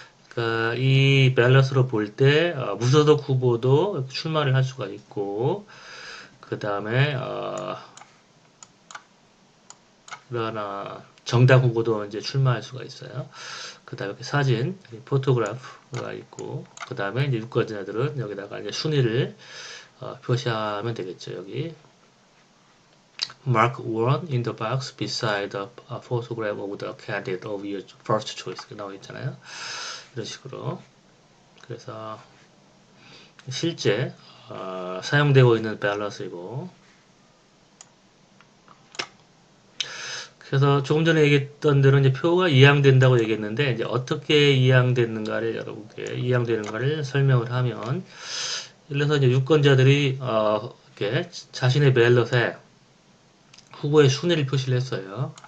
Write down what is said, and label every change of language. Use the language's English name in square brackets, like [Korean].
[Korean] 그러니까 이 밸런스로 볼 때 무소속 후보도 출마를 할 수가 있고 그 다음에 그런 정당 후보도 이제 출마할 수가 있어요. 그 다음에 사진, 포토그래프가 있고, 그 다음에 이제 유권자들은 여기다가 이제 순위를 표시하면 되겠죠. 여기 [English] Mark 1 in the box beside the photograph of the candidate of your first choice [Korean] 나와 있잖아요. 이런 식으로. 그래서 실제 사용되고 있는 밸런스이고 그래서 조금 전에 얘기했던 대로 이제 표가 이양된다고 얘기했는데 이제 어떻게 이양되는가를 여러분께 이양되는가를 설명을 하면 예를 들어서 이제 유권자들이 이렇게 자신의 밸럿에 후보의 순위를 표시를 했어요.